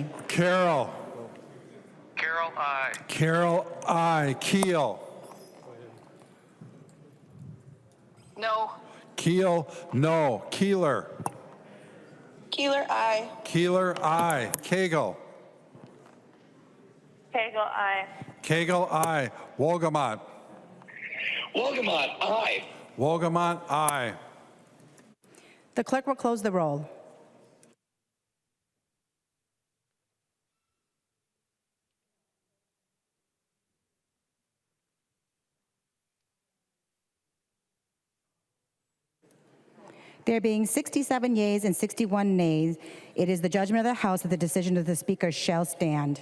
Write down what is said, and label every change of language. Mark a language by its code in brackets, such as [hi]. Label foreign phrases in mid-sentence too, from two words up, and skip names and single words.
[en] Carroll. Carroll, aye. Carroll, aye. Keel. No. Keel, no. Keeler. Keeler, aye. Keeler, aye. Cagle. Cagle, aye. Cagle, aye. Wolgamott. Wolgamott, aye. Wolgamott, aye. The clerk will close the roll. There being 67 yeas and 61 nays, it is the judgment of the House that the decision of the Speaker shall stand.